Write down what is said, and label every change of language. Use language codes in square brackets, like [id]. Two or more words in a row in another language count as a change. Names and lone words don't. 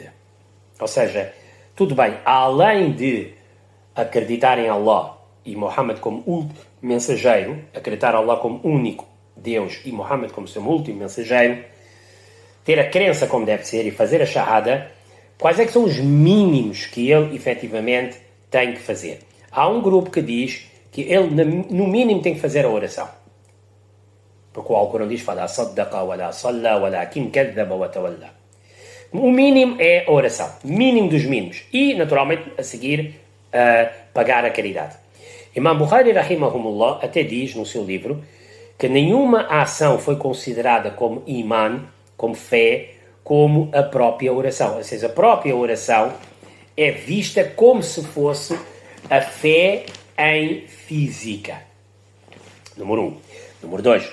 [pt] Ou seja, tudo bem, além de acreditar em Allah e Muhammad como último mensageiro, acreditar em Allah como único Deus e Muhammad como seu último mensageiro, ter a crença como deve ser e fazer a shahada, quais é que são os mínimos que ele efetivamente tem que fazer? Há um grupo que diz que ele no mínimo tem que fazer a oração. Porque o Alcorão diz, [ar] فَلَا صَدَّقَ وَلَا صَلَّى وَلَكِنْ كَذَّبَ وَتَوَلَّى. [pt] O mínimo é a oração, mínimo dos mínimos. E, naturalmente, a seguir, pagar a caridade. Imam Bukhari, rahimahumullah, até diz no seu livro que nenhuma ação foi considerada como iman, como fé, como a própria oração. Ou seja, a própria oração é vista como se fosse a fé em física. Número 1. Número 2.